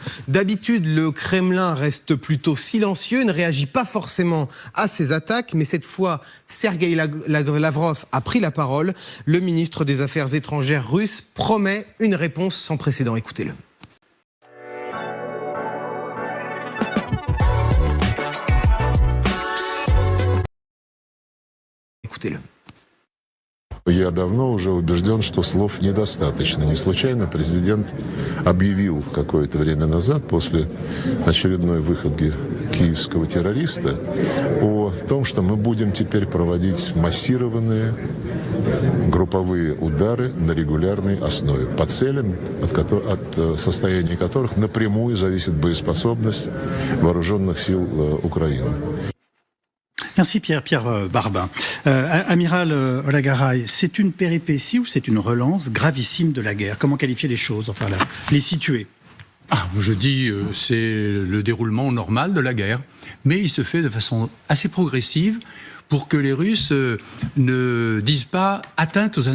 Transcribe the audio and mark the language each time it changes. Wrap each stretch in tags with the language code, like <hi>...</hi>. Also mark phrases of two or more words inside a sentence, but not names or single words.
<fr>D'habitude, le Kremlin reste plutôt silencieux, ne réagit pas forcément à ces attaques, mais cette fois, Sergueï Lavrov a pris la parole. Le ministre des Affaires étrangères russe promet une réponse sans précédent. Écoutez-le. Écoutez-le.</fr> <ru>Я давно уже убежден, что слов недостаточно. Не случайно президент объявил какое-то время назад, после очередной выходки киевского террориста, о том, что мы будем теперь проводить массированные групповые удары на регулярной основе, по целям, от состояния которых напрямую зависит боеспособность вооруженных сил Украины.</ru> <fr>Merci Pierre Barbin. Amiral Olagaray, c'est une péripétie ou c'est une relance gravissime de la guerre ? Comment qualifier les choses, enfin là, les situer ? Je dis c'est le déroulement normal de la guerre, mais il se fait de façon assez progressive pour que les Russes ne disent pas atteinte aux intérêts vitaux.</fr>